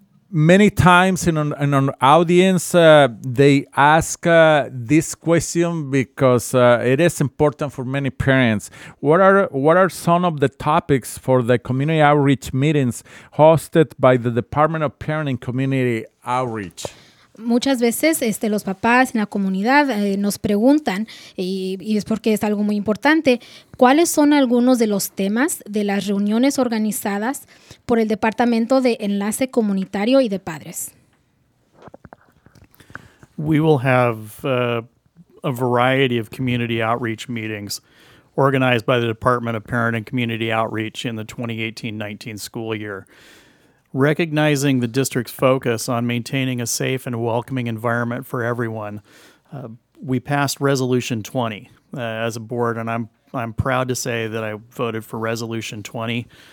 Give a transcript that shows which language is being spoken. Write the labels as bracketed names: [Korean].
[English] many times in an audience, they ask this question because it is important for many parents. What are some of the topics for the community outreach meetings hosted by the Department of Parent and Community Outreach? [Spanish] Muchas veces los papás en la comunidad nos preguntan, y es porque es algo muy importante, ¿cuáles son algunos de los temas de las reuniones organizadas por el Departamento de Enlace Comunitario y de Padres? [English] We will have a variety of community outreach meetings organized by the Department of Parent and Community Outreach in the 2018-19 school year. Recognizing the district's focus on maintaining a safe and welcoming environment for everyone, we passed Resolution 20 as a board, and I'm proud to say that I voted for Resolution 20,